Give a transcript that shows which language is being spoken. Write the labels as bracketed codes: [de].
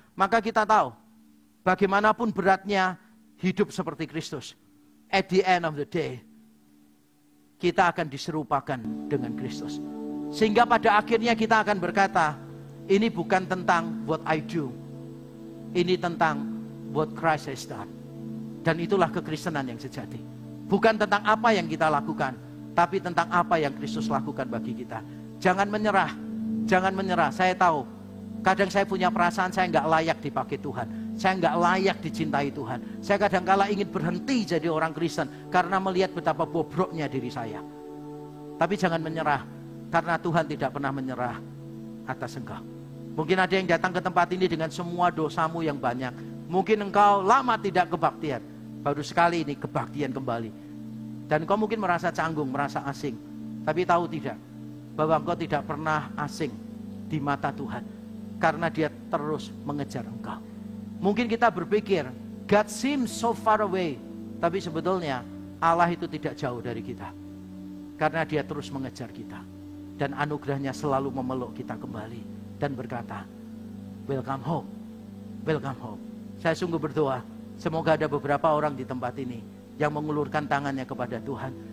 [id] Maka kita tahu, bagaimanapun beratnya hidup seperti Kristus. [en] At the end of the day, [id] kita akan diserupakan dengan Kristus. Sehingga pada akhirnya kita akan berkata, ini bukan tentang [en] what I do. [id] Ini tentang [en] what Christ has done. [id] Dan itulah kekristenan yang sejati. Bukan tentang apa yang kita lakukan, tapi tentang apa yang Kristus lakukan bagi kita. Jangan menyerah, jangan menyerah. Saya tahu, kadang saya punya perasaan saya nggak layak dipakai Tuhan. Saya nggak layak dicintai Tuhan. Saya kadang-kala ingin berhenti jadi orang Kristen karena melihat betapa bobroknya diri saya. Tapi jangan menyerah, karena Tuhan tidak pernah menyerah atas engkau. Mungkin ada yang datang ke tempat ini dengan semua dosamu yang banyak. Mungkin engkau lama tidak kebaktian. Baru sekali ini kebaktian kembali. Dan engkau mungkin merasa canggung, merasa asing. Tapi tahu tidak, bahwa engkau tidak pernah asing di mata Tuhan. Karena Dia terus mengejar engkau. Mungkin kita berpikir, [en] God seems so far away. [id] Tapi sebetulnya Allah itu tidak jauh dari kita. Karena Dia terus mengejar kita. Dan anugerahnya selalu memeluk kita kembali. Dan berkata, [en] welcome home. Welcome home. [id] Saya sungguh berdoa, semoga ada beberapa orang di tempat ini yang mengulurkan tangannya kepada Tuhan.